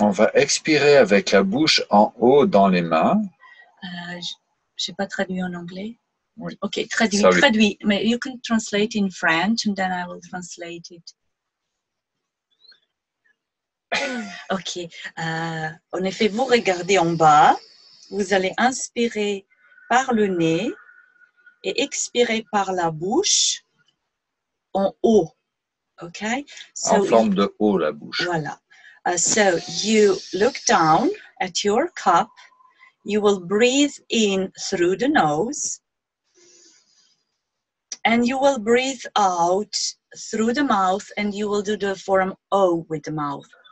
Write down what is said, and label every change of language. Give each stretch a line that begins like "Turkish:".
French: On va expirer avec la bouche en haut dans les mains. J'ai pas traduit en anglais. Oui. Ok, traduit. Mais
English: you can translate in French and then I will translate it. Ok.
French: En effet, vous regardez en bas. Vous allez inspirer par le nez et expirer par la bouche en haut.
English: Okay? So
French: en forme de O, la bouche. Voilà.
English: So you look down at your cup. You will breathe in through the nose. And you will breathe out through the mouth. And you will do the form O with the mouth.